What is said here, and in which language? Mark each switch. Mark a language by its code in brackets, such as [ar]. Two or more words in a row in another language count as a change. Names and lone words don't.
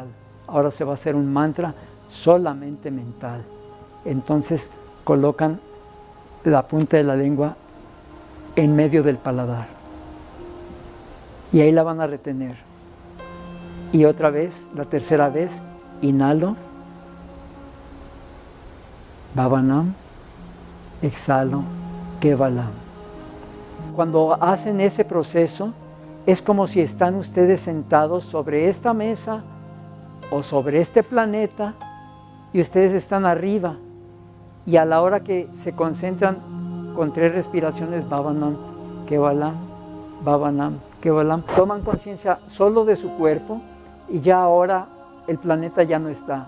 [es] Ahora se va a hacer un mantra solamente mental. Entonces colocan la punta de la lengua en medio del paladar. Y ahí la van a retener. Y otra vez, la tercera vez, inhalo. Bhavanam. Exhalo. Kevalam. Cuando hacen ese proceso, es como si están ustedes sentados sobre esta mesa o sobre este planeta y ustedes están arriba. Y a la hora que se concentran con 3 respiraciones, [sa] भवनम्, केवलम्, भवनम्, केवलम्, [es] toman conciencia solo de su cuerpo y ya ahora el planeta ya no está.